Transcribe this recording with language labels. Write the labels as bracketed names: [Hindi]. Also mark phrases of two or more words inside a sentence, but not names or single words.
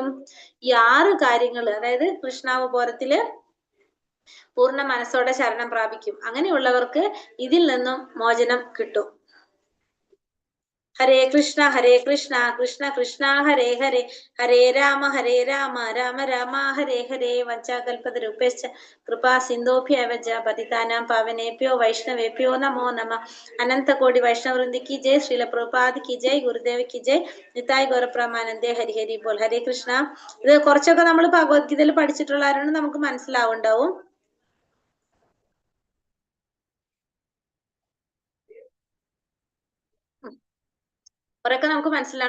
[Malayalam] ഈ 6 കാര്യങ്ങൾ, അതായത് കൃഷ്ണാവബോധത്തില് പൂർണ്ണ മനസ്സോടെ ശരണം പ്രാപിക്കും. അങ്ങനെയുള്ളവർക്ക് ഇതിൽ നിന്നും മോചനം കിട്ടും. [Sanskrit] ഹരേ കൃഷ്ണ കൃഷ്ണ കൃഷ്ണ ഹരേ ഹരേ, ഹരേ രാമ രാമ രാമ ഹരേ ഹരേ. വഞ്ചാകൽപതരുഭ്യശ്ച കൃപാ സിന്ധോഭ്യവച പതിതാനാം പാവനേഭ്യോ വൈഷ്ണവേഭ്യോ നമോ നമഃ. [Hindi] अनंतकोटि वैष्णववृंदी की जय, श्रील प्रभुपाद की जय, गुरुदेव की जय, [Bangla] নিতাই গৌরপ্রেমানন্দে হরি হরি বোল. [Sanskrit] ഹരേ കൃഷ്ണ. [Malayalam] ഇത് കുറച്ചൊക്കെ നമ്മൾ ഭഗവത്ഗീതയിൽ പഠിച്ചിട്ടുള്ളവരാണ്, നമുക്ക് മനസ്സിലാവുണ്ടാവും. കുറെയൊക്കെ നമുക്ക് മനസ്സിലാണ്.